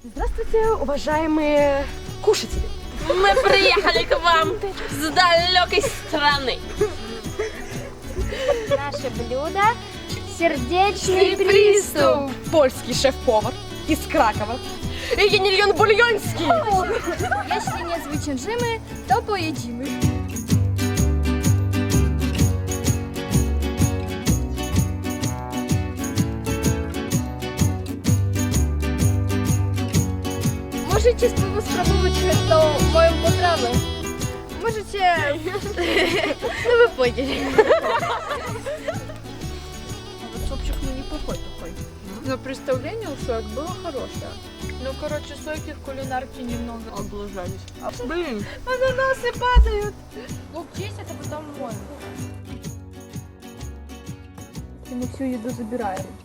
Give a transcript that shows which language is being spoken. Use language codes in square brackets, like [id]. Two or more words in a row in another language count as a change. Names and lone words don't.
[ru] Здравствуйте, уважаемые кушатели. Мы приехали к вам с далекой страны. Наше блюдо – сердечный приступ. Польский шеф-повар из Кракова. Янильон Бульонский. [pl] Jeśli nie zwyciężymy, to pojedziemy. Możecie spróbować tą moją potrawę. Możecie... No [ru] вы поняли. Супчик неплохой такой. Но представление у Соек было хорошее. Ну, короче, Сойки в кулинарке немного облажались. Блин, Ананасы падают. лук честь, это потом мой. И мы всю еду забираем.